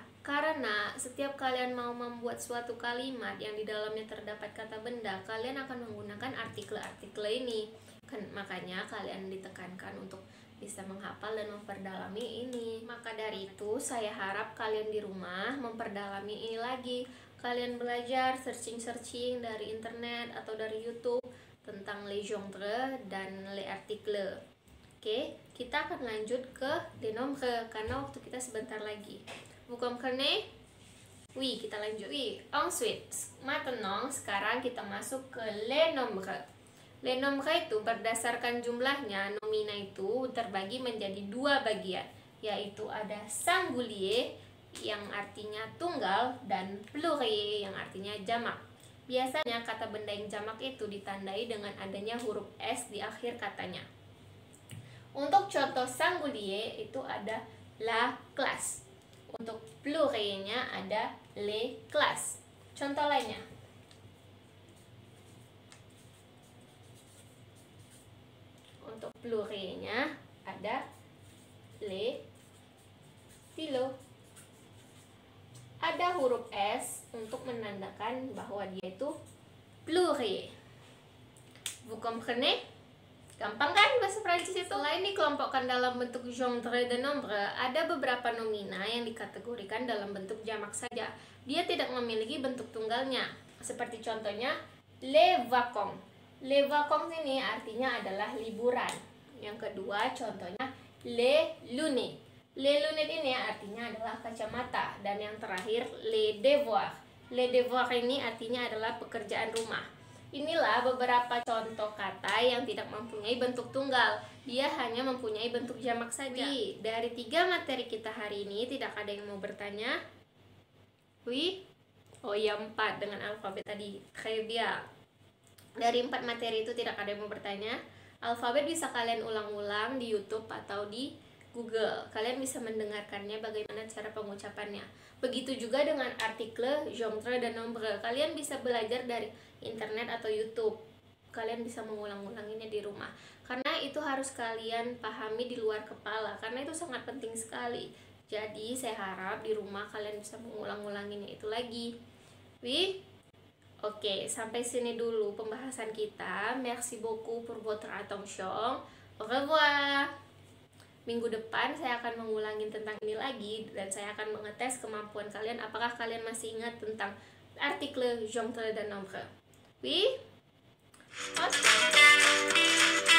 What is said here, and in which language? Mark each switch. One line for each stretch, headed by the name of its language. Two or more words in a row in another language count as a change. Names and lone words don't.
Indonesian: Karena setiap kalian mau membuat suatu kalimat yang di dalamnya terdapat kata benda, kalian akan menggunakan artikel-artikel ini. Makanya kalian ditekankan untuk bisa menghafal dan memperdalami ini. Maka dari itu saya harap kalian di rumah memperdalami ini lagi. Kalian belajar searching dari internet atau dari YouTube tentang
French: les gendres
Indonesian: dan
French: les articles.
Indonesian: Oke, kita akan lanjut ke
French: des nombres
Indonesian: karena waktu kita sebentar lagi.
French: Vous comprenez? Oui,
Indonesian: kita lanjut.
French: Oui, ensuite, maintenant
Indonesian: sekarang kita masuk ke
French: les nombres. Les nombres
Indonesian: itu berdasarkan jumlahnya, nomina itu terbagi menjadi dua bagian, yaitu ada singulier yang artinya tunggal dan pluriel yang artinya jamak. Biasanya kata benda yang jamak itu ditandai dengan adanya huruf S di akhir katanya. Untuk contoh singulier itu ada
French: la classe.
Indonesian: Untuk plurielnya ada
French: les classes.
Indonesian: Contoh lainnya. Untuk plurielnya ada
French: les stylos.
Indonesian: Ada huruf S untuk menandakan bahwa dia itu pluriel.
French: Vous comprenez?
Indonesian: Gampang kan bahasa Prancis itu? Selain dikelompokkan dalam bentuk
French: genre de nombre,
Indonesian: ada beberapa nomina yang dikategorikan dalam bentuk jamak saja. Dia tidak memiliki bentuk tunggalnya. Seperti contohnya
French: les vacances. Les vacances
Indonesian: ini artinya adalah liburan. Yang kedua contohnya
French: les lunettes. Les lunettes
Indonesian: ini artinya adalah kacamata. Dan yang terakhir
French: les devoirs. Les devoirs
Indonesian: ini artinya adalah pekerjaan rumah. Inilah beberapa contoh kata yang tidak mempunyai bentuk tunggal. Dia hanya mempunyai bentuk jamak saja. Dari 3 materi kita hari ini, tidak ada yang mau bertanya?
French: Oui?
Indonesian: Oh iya, 4 dengan alfabet tadi.
French: Très bien.
Indonesian: Dari 4 materi itu tidak ada yang mau bertanya. Alfabet bisa kalian ulang-ulang di YouTube atau di Google. Kalian bisa mendengarkannya bagaimana cara pengucapannya. Begitu juga dengan artikel, genre, dan nombre. Kalian bisa belajar dari internet atau YouTube. Kalian bisa mengulang-ulanginya di rumah. Karena itu harus kalian pahami di luar kepala. Karena itu sangat penting sekali. Jadi saya harap di rumah kalian bisa mengulang-ulanginya itu lagi.
French: Oui?
Indonesian: Oke, sampai sini dulu pembahasan kita.
French: Merci beaucoup pour votre attention. Au revoir.
Indonesian: Minggu depan saya akan mengulangi tentang ini lagi dan saya akan mengetes kemampuan kalian apakah kalian masih ingat tentang artikel, genre, dan nombre. Oui? Okay.